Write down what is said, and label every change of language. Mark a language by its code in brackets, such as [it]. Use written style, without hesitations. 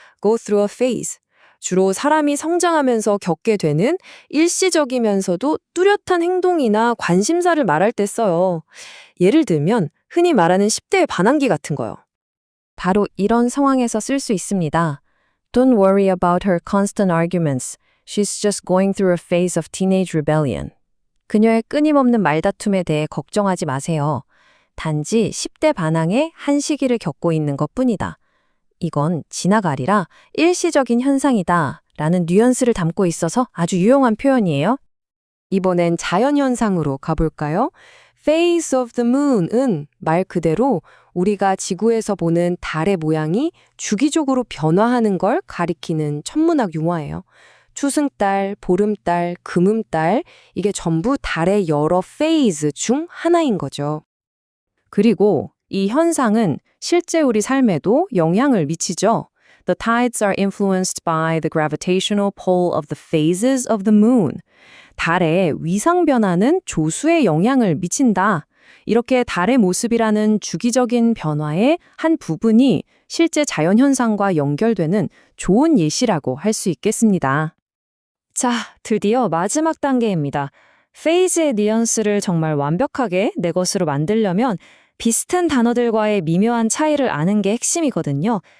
[en] Go through a phase. [ko] 주로 사람이 성장하면서 겪게 되는 일시적이면서도 뚜렷한 행동이나 관심사를 말할 때 써요. 예를 들면 흔히 말하는 10대의 반항기 같은 거요. 바로 이런 상황에서 쓸 수 있습니다. [en] Don't worry about her constant arguments. She's just going through a phase of teenage rebellion. [ko] 그녀의 끊임없는 말다툼에 대해 걱정하지 마세요. 단지 10대 반항의 한 시기를 겪고 있는 것뿐이다. 이건 지나가리라 일시적인 현상이다 라는 뉘앙스를 담고 있어서 아주 유용한 표현이에요. 이번엔 자연현상으로 가볼까요? [en] Phase of the moon [ko] 은 말 그대로 우리가 지구에서 보는 달의 모양이 주기적으로 변화하는 걸 가리키는 천문학 용어예요. 추승달, 보름달, 금음달, 이게 전부 달의 여러 페이즈 중 하나인 거죠. 그리고 이 현상은 실제 우리 삶에도 영향을 미치죠. [en] The tides are influenced by the gravitational pull of the phases of the moon. [ko] 달의 위상 변화는 조수에 영향을 미친다. 이렇게 달의 모습이라는 주기적인 변화의 한 부분이 실제 자연현상과 연결되는 좋은 예시라고 할 수 있겠습니다. 자, 드디어 마지막 단계입니다. 페이즈의 뉘앙스를 정말 완벽하게 내 것으로 만들려면 비슷한 단어들과의 미묘한 차이를 아는 게 핵심이거든요.